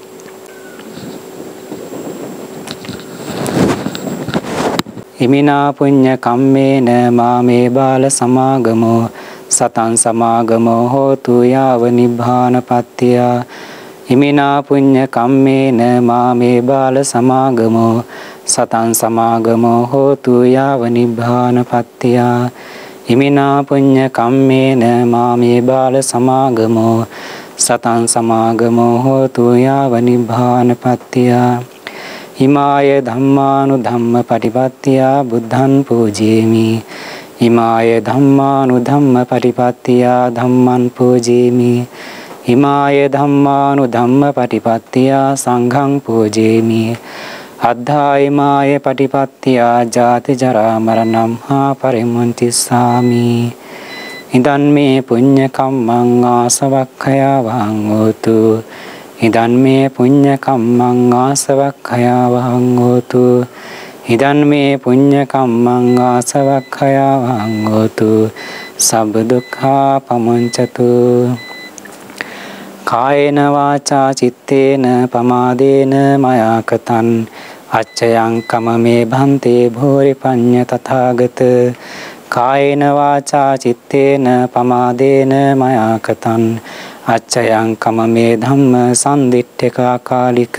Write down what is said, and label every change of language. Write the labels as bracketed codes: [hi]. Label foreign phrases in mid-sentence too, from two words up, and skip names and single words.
[pi] ඉමිනා පුඤ්ඤ කම්මේන මාමේ බාල සමාගමෝ සතං සමාගමෝ හෝතු යාව නිබ්බානපත්තිය. ඉමිනා පුඤ්ඤ කම්මේන මාමේ බාල සමාගමෝ සතං සමාගමෝ හෝතු යාව නිබ්බානපත්තිය. ඉමිනා පුඤ්ඤ කම්මේන මාමේ බාල සමාගමෝ සතං සමාගමෝ හෝතු යාව නිබ්බානපත්තිය. ඉමාය ධම්මානු ධම්ම පටිපත්තිය බුද්ධං පූජේමි. ඉමාය ධම්මානු ධම්ම පටිපත්තිය ධම්මං පූජේමි. ඉමාය ධම්මානු ධම්ම පටිපත්තිය සංඝං පූජේමි. අද්ධායමාය පටිපත්තිය ජාති ජරා මරණං හා පරිමුංචිස්සාමි. ඉදන් මේ පුඤ්ඤ කම්මං ආසවක්ඛයා වහං හෝතු. ඉදන් මේ පුඤ්ඤ කම්මං ආසවක්ඛයා වහං හෝතු. ඉදන් මේ පුඤ්ඤ කම්මං ආසවක්ඛයා වහං හෝතු. සබ්බ දුක්ඛා පමුංචතු. කායේන වාචා චිත්තේන පමාදේන මයා කතං අච්චයං කමමේ භන්තේ භෝරි පඤ්ඤ තථාගත. කායේන වාචා චිත්තේන පමාදේන මයා කතං අච්චයං කමමේ ධම්ම සම්දිට්ඨිකා කාලික.